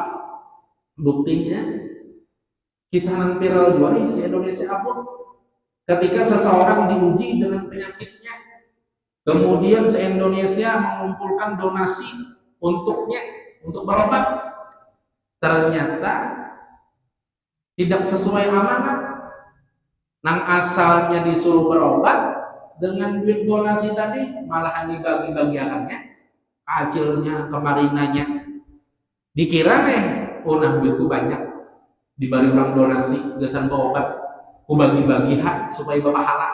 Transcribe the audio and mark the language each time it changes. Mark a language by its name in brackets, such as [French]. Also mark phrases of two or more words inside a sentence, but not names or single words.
[Indonesian] Buktinya kisah yang viral juga di Indonesia apa? Ketika seseorang diuji dengan penyakitnya, kemudian se-Indonesia mengumpulkan donasi untuknya untuk berobat, ternyata tidak sesuai amanat. [Banjar] Nang asalnya disuruh berobat, dengan duit donasi tadi malahan dibagi-bagiannya, acilnya kemarinanya. Dikira nih, nah duitku banyak, diberi orang donasi, gesan berobat, ku bagi-bagi hak supaya berpahala.